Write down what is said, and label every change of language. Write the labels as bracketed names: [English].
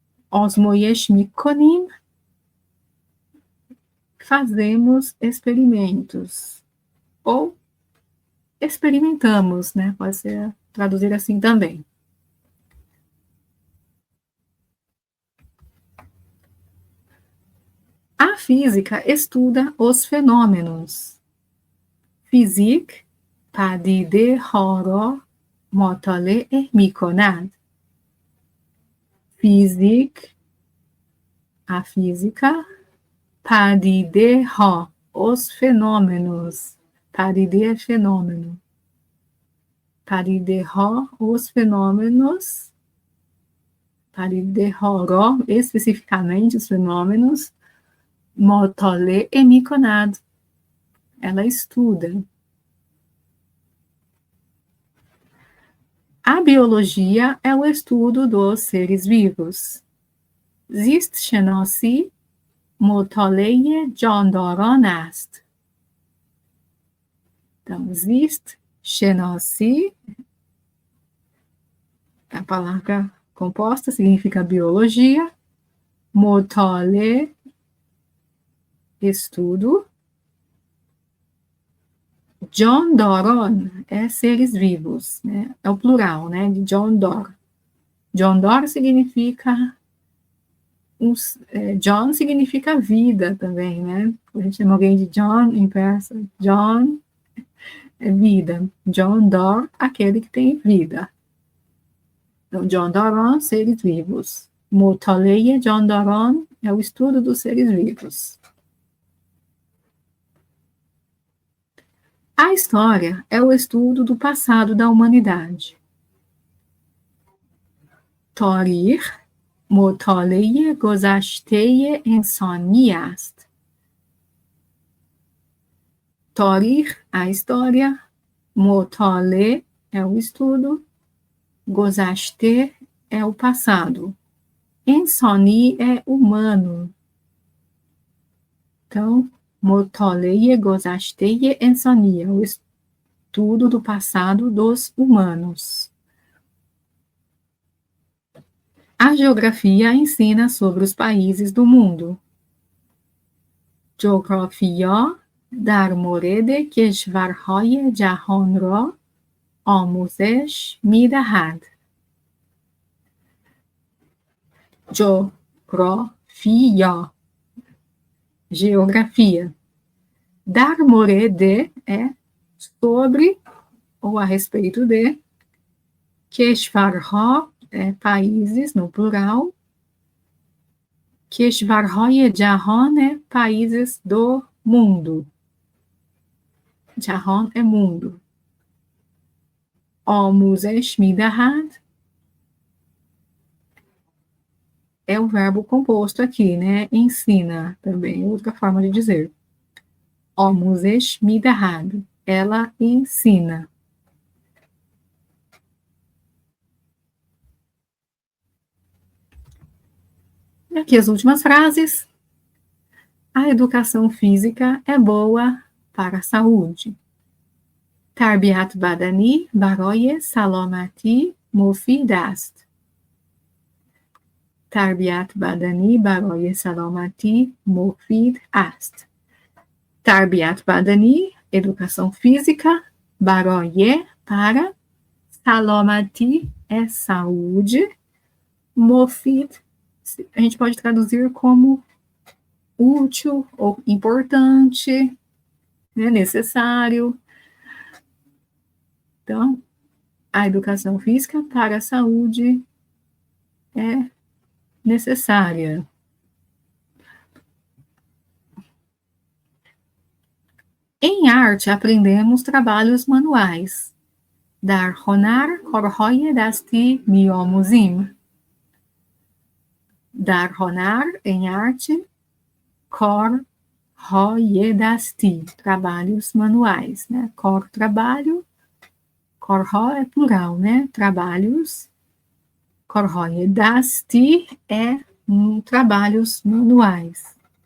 [Persian] Osmoyesh mikonim, [Portuguese] fazemos experimentos. Ou experimentamos, né? Pode ser traduzir assim também. A física estuda os fenômenos. [Persian] فیزیک پدیده ها را مطالعه می کند. فیزیک [Portuguese] a física [Persian] پدیده ها [Portuguese] os fenômenos. [Persian] پدیده [Portuguese] é fenômeno. [Persian] پدیده ها [Portuguese] os fenômenos. [Persian] پدیده ها را [Portuguese] especificamente os fenômenos [Persian] مطالعه می کند. [Portuguese] Ela estuda. A biologia é o estudo dos seres vivos. [Persian] زیست شناسی مطالعه جانداران است. [Portuguese] Então, [Persian] زیست شناسی, [Portuguese] a palavra composta significa biologia, [Persian] مطالعه, [Portuguese] estudo, [Persian] جانداران [Portuguese] é seres vivos, né? É o plural, né? De [Persian] جاندار. جاندار [Portuguese] significa John significa vida também, né? A gente chama alguém de John em persa. John é vida. [Persian] John Dor, [Portuguese] aquele que tem vida. Então, [Persian] John Doron, [Portuguese] seres vivos. [Persian] Mutaleia John Doron [Portuguese] é o estudo dos seres vivos. A história é o estudo do passado da humanidade. [Persian] Tarir مطالعه گذشته انسانی است. تاریخ, [Portuguese] a história, [Persian] مطالعه [Portuguese] é o estudo, [Persian] گذشته [Portuguese] é o passado, [Persian] انسانی [Portuguese] é humano. Então, [Persian] مطالعه گذشته انسانی [Portuguese] é o estudo do passado dos humanos. A geografia ensina sobre os países do mundo. [Persian] جغرافیا در مورد کشورهای جهان را آموزش می‌دهد. جغرافیا, [Portuguese] geografia. [Persian] Dar مورد [Portuguese] é sobre ou a respeito de. [Persian] کشورها [Portuguese] países, no plural. [Persian] کشورهای جهان [Portuguese] países do mundo. [Persian] جهان [Portuguese] é mundo. [Persian] آموزش می‌دهد [Portuguese] é o verbo composto aqui, né? Ensina também, outra forma de dizer. [Persian] آموزش می‌دهد. [Portuguese] Ela ensina. E aqui as últimas frases. A educação física é boa para a saúde. [Persian] تربیت بدنی برای سلامتی مفید است. تربیت بدنی برای سلامتی مفید است. تربیت بدنی, [Portuguese] educação física, [Persian] برای, [Portuguese] para, [Persian] سلامتی [Portuguese] é saúde, [Persian] مفید, [Portuguese] a gente pode traduzir como útil ou importante, né, necessário. Então, a educação física para a saúde é necessária. Em arte, aprendemos trabalhos manuais. [Persian] در هنر کارهای دستی می‌آموزیم. در هنر, [Portuguese] em arte, [Persian] کارهای دستی, [Portuguese] trabalhos manuais, né? Cor, trabalho, [Persian] کارها [Portuguese] é plural, né? Trabalhos. [Persian] کارهای دستی [Portuguese] é trabalhos manuais.